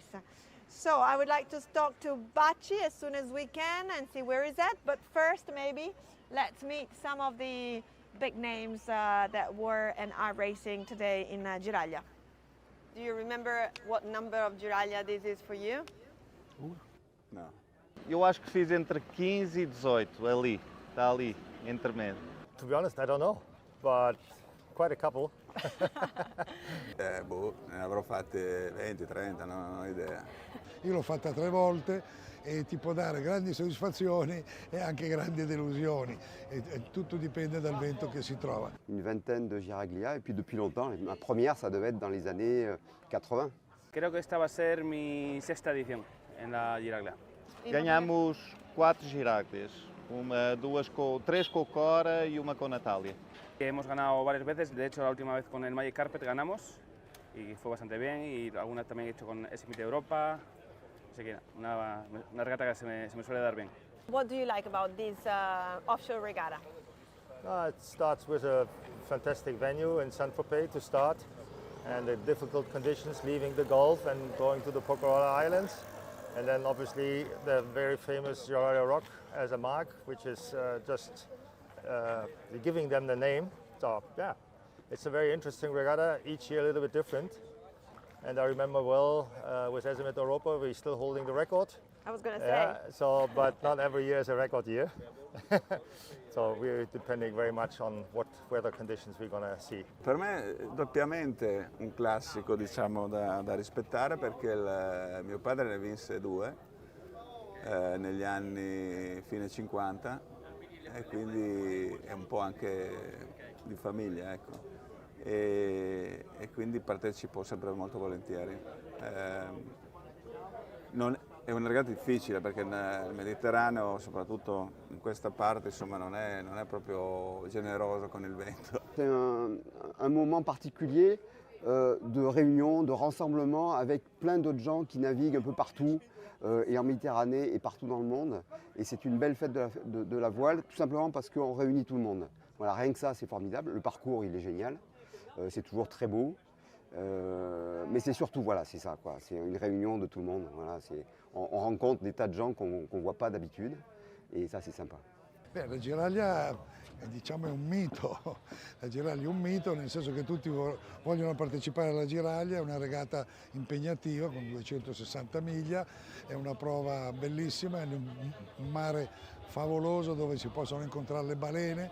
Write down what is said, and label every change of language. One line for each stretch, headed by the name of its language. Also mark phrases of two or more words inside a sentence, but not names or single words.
English: So I would like to talk to Bacci as soon as we can and see where he's at. But first, maybe let's meet some of the big names that were and are racing today in Giraglia. Do you remember what number of Giraglia this is for you?
Portuguese: Não. Eu acho que fiz entre 15 e 18, ali. Está ali, intermédio.
English: To be honest, I don't know, but quite a couple.
Italian: Ne avrò fatte 20, 30, non ho idea. Io l'ho fatta 3 volte e ti può dare grandi soddisfazioni e anche grandi delusioni. E tutto dipende dal vento che si trova.
French: Une vingtaine de Giraglia et puis depuis longtemps, ma première ça devait être dans les années 80.
Spanish: Creo que esta va a ser mi 6ª edición en la Giraglia.
Portuguese: Ganhamos 4 Giraglias, 3 com o Cora e uma com a Natália.
Spanish: Hemos ganado varias veces, de hecho la última vez con el Magic Carpet ganamos y fue bastante bien, y alguna también he hecho con Smith Europa, así que una regata que se me suele dar bien.
English: What do you like about this offshore regatta? It starts with a fantastic venue in Saint-Tropez to start, and the difficult conditions leaving the Gulf and going to the Pocola Islands, and then obviously the very famous Giraglia Rock as a mark, which is just giving them the name. So yeah, it's a very interesting regatta, each year a little bit different. And I remember well with Smith Europa, we're still holding the record. I was going to say. So, but not every year is a record year. So we're depending very much on what weather conditions we're going to see.
Italian: Per me è doppiamente un classico, diciamo, da rispettare, perché mio padre ne vinse 2 negli anni fine 50, e quindi è un po' anche di famiglia, ecco. E quindi partecipo sempre molto volentieri. È una regata difficile perché nel Mediterraneo, soprattutto in questa parte, insomma, non è proprio generoso con il vento.
French: C'est un moment particulier de réunion, de rassemblement avec plein d'autres gens qui naviguent un peu partout, et en Méditerranée et partout dans le monde. Et c'est une belle fête de la voile, tout simplement parce qu'on réunit tout le monde. Voilà, rien que ça, c'est formidable. Le parcours, il est génial. C'est toujours très beau. Mais c'est surtout, voilà, c'est ça, quoi. C'est une réunion de tout le monde. Voilà, on rencontre des tas de gens qu'on ne voit pas d'habitude. Et ça, c'est sympa.
Italian: Beh, la Giraglia diciamo è un mito. La Giraglia è un mito nel senso che tutti vogliono partecipare alla Giraglia, è una regata impegnativa con 260 miglia, è una prova bellissima, è un mare favoloso dove si possono incontrare le balene.